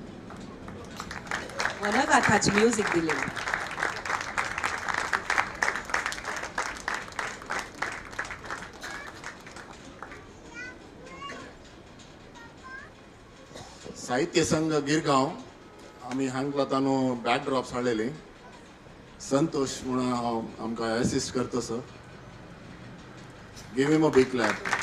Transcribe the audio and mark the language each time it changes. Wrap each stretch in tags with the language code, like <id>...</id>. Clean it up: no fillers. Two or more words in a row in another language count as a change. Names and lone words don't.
<kok>वनगाथाची म्युझिक दिलेली. साहित्य संघ गिरगांव आम्ही हांगला तानो बॅकड्रॉप्स हाडलेली. संतोष म्हणून आमकां असिस्ट करता सर.</kok> <en>give him a big clap.</en>